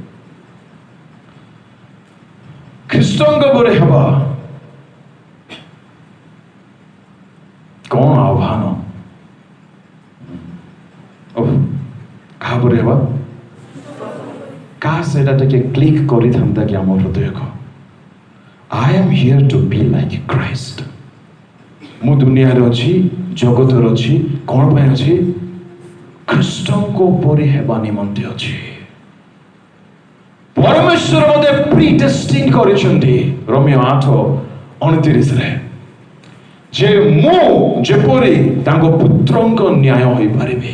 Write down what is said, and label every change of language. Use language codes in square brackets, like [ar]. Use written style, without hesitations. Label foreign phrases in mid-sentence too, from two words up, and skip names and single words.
[or] ଖ୍ରୀଷ୍ଟଙ୍କ ପରି ହେବା କଣ ଆହ୍ୱାନ କାହା ପରି ହେବା କାହା ସେଇଟା ଟିକେ କ୍ଲିକ୍ କରିଥାନ୍ତା କି ଆମ ହୃଦୟକୁ [en] I am here to be like Christ [or] ମୁଁ ଦୁନିଆରେ ଅଛି ଜଗତରେ ଅଛି କଣ ପାଇଁ ଅଛି ଖ୍ରୀଷ୍ଟଙ୍କ ପରି ହେବା ନିମନ୍ତେ ଅଛି ପରମେଶ୍ୱର ମୋତେ ପ୍ରିଡେଷ୍ଟିନ୍ କରିଛନ୍ତି ରୋମିଓ 8:29 ଯେ ମୁଁ ଯେପରି ତାଙ୍କ ପୁତ୍ରଙ୍କ ନ୍ୟାୟ ହୋଇପାରିବି